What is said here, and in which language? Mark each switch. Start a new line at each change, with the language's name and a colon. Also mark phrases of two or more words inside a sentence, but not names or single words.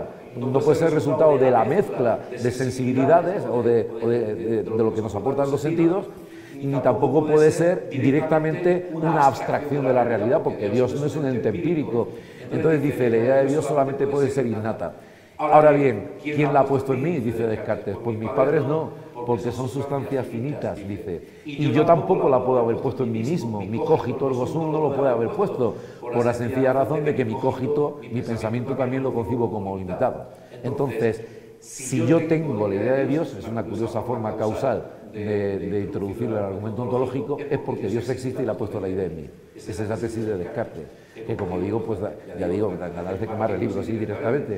Spanish: No puede ser resultado de la mezcla de sensibilidades o de lo que nos aportan los sentidos, ni tampoco puede ser directamente una abstracción de la realidad, porque Dios no es un ente empírico. Entonces dice, la idea de Dios solamente puede ser innata. Ahora bien, ¿quién la ha puesto en mí? Dice Descartes. Pues mis padres no, porque son sustancias finitas, dice. Y yo tampoco la puedo haber puesto en mí mismo. Mi
Latin: cogito ergo sum
Spanish: no lo puede haber puesto, por la sencilla razón de que mi cogito, mi pensamiento también lo concibo como limitado. Entonces, si yo tengo la idea de Dios, es una curiosa forma causal de introducir el argumento ontológico, es porque Dios existe y le ha puesto la idea en mí. Esa es la tesis de Descartes, que como digo, pues ya digo, ganas de quemar el libro así directamente.